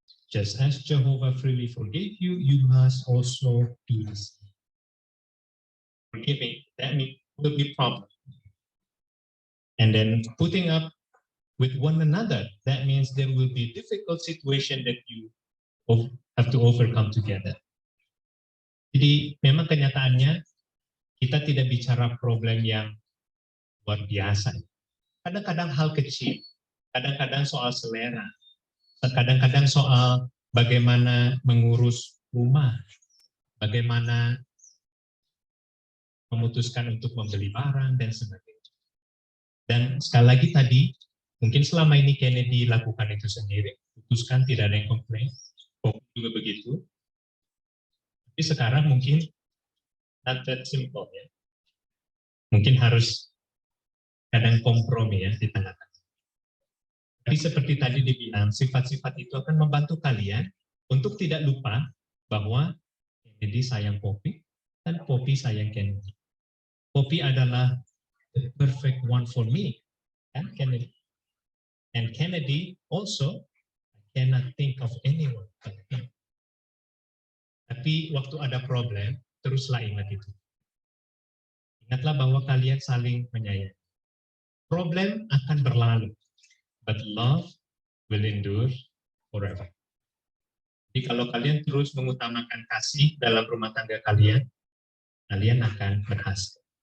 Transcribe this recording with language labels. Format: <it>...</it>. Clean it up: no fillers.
<en>Just as Jehovah freely forgave you, you must also do the same. Forgiving, that means will be problem. And then putting up with one another, that means there will be difficult situation that you have to overcome together.</en> <id>Jadi memang kenyataannya kita tidak bicara problem yang luar biasa. Kadang-kadang hal kecil, kadang-kadang soal selera, kadang-kadang soal bagaimana mengurus rumah, bagaimana memutuskan untuk membeli barang dan sebagainya. Dan sekali lagi tadi, mungkin selama ini Kennedy lakukan itu sendiri, putuskan tidak ada yang komplain, juga begitu. Tapi sekarang mungkin</id> <en>not that simple</en> <id>ya. Mungkin harus kadang kompromi ya di tengah-tengah. Tapi seperti tadi dibilang, sifat-sifat itu akan membantu kalian untuk tidak lupa bahwa Kennedy sayang Poppy dan Poppy sayang Kennedy.</id> <en>Poppy adalah the perfect one for me, kan Kennedy. And Kennedy also, I cannot think of anyone but him.</en> <id>Tapi waktu ada problem, teruslah ingat itu. Ingatlah bahwa kalian saling menyayangi. Problem akan berlalu,</id> <en>but love will endure forever.</en> <id>Jadi kalau kalian terus mengutamakan kasih dalam rumah tangga kalian, kalian akan berhasil.</id>